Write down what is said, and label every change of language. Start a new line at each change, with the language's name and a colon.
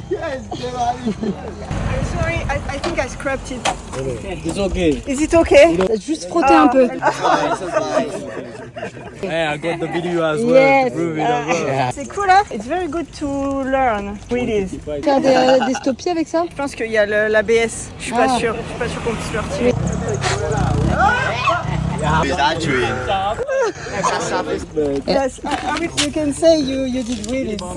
English: I'm sorry, I think I scrapped it. It's okay. Is it okay?
French: T'as juste frotté un peu.
English: Hey, I got the video as well Yes. to prove it as well.
French: C'est cool, hein?
English: It's very good to learn. Really is.
French: Faire des stoppies avec ça? Je pense qu'il y a l'ABS. Je suis pas sûre. Je suis pas sûre qu'on puisse le retirer.
English: Yes, you can say you did really.